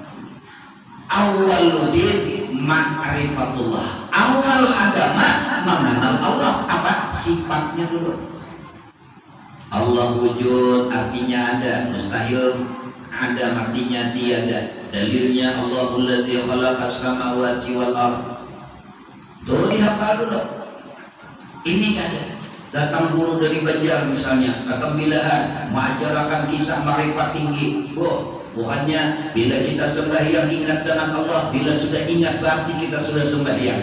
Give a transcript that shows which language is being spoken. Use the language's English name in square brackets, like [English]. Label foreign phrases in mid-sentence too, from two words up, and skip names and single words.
[Arabic] أول الدين معرفة الله, [Indonesian] awal agama mengenal Allah. Apa sifatnya dulu? Allah wujud artinya ada, mustahil ada artinya tiada. [Arabic] Dalilnya الله الذي خلق السماوات والأرض. [Indonesian] Tuh dihafal dulu. Ini ada. Datang guru dari Banjar misalnya, ke Tembilahan, mengajarkan kisah marifat tinggi. Oh, bukannya bila kita sembahyang ingat dengan Allah, bila sudah ingat berarti kita sudah sembahyang.